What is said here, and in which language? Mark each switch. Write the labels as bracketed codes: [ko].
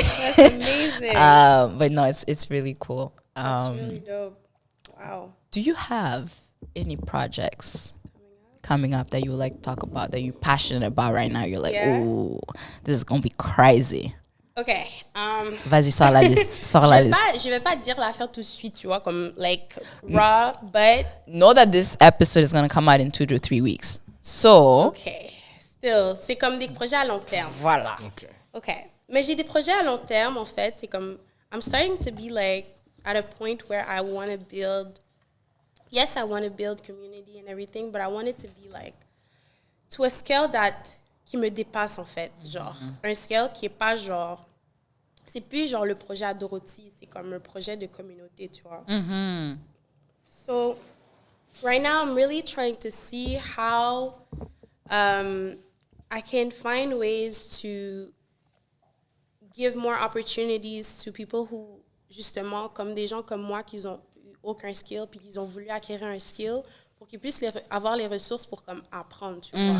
[en] That's amazing. But no, it's really cool. That's really dope. Wow. Do you have any projects coming up that you like to talk about, that you're passionate about right now? You're like, Yeah. oh, this is going to be crazy. Okay. [fr] Vas-y, sors la liste. Je vais pas dire l'affaire tout de suite, tu vois, comme [en] like raw, but Know that this episode is going to come out in 2 to 3 weeks. So, okay. [fr] Still, c'est comme des projets à long terme. voilà. [en] Okay. [fr] Mais j'ai des projets à long terme, en fait. C'est comme, [en] I'm starting to be like at a point where I want to build, yes, I want to build community and everything, but I want it to be like to a scale that, [fr] qui me dépasse, en fait. Genre, un scale qui est pas genre, c'est plus genre le projet à Dorothy, c'est comme un projet de communauté, tu vois. [en] So, right now, I'm really trying to see how I can find ways to give more opportunities to people who, [fr] justement, comme des gens comme moi qui n'ont aucun skill puis qui ont voulu acquérir un skill pour qu'ils puissent avoir les ressources pour comme apprendre, tu vois.